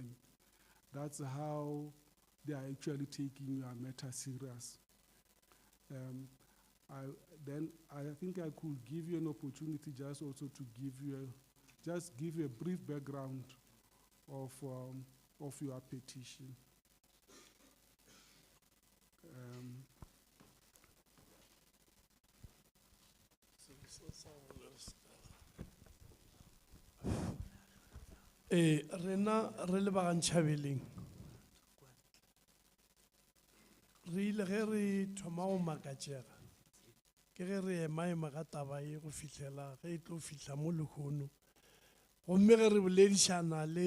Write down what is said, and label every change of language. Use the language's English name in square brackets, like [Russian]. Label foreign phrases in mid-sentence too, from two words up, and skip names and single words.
[English] That's how they are actually taking your matter serious. I think I could give you an opportunity just also to give you a brief background of your petition. [Northern Sotho] Rena re le ba Ntšhabeleng re ile ge re thoma go makatšega ke ge re ema ka taba e go fihlela ge e tlo fihla mo lekgono, gomme ge re boledišana